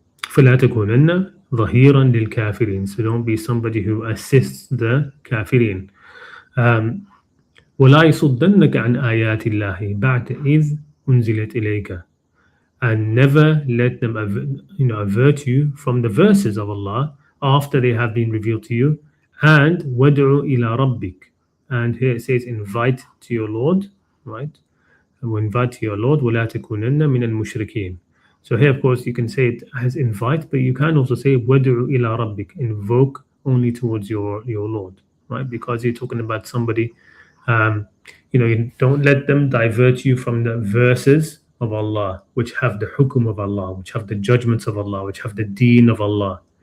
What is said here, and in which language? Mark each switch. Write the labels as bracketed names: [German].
[Arabic] فلا تكونن ظهيرا للكافرين. [English] So don't be somebody who assists the kafirin. [Arabic] ولا يصدنك عن آيات الله بعد إذ أنزلت إليك. [English] And never let them avert you from the verses of Allah after they have been revealed to you. [Arabic] And وَدْعُ إِلَى رَبِّكَ. [English] And here it says invite to your Lord, right? And invite to your Lord. [Arabic] وَلَا تَكُونَنَّ مِنَ الْمُشْرِكِينَ. [English] So here, of course, you can say it as invite, but you can also say [Arabic] وَدْعُ إِلَى رَبِّكَ. [English] Invoke only towards your Lord, right? Because you're talking about somebody, you don't let them divert you from the verses of Allah, which have the hukum of Allah, which have the judgments of Allah, which have the deen of Allah.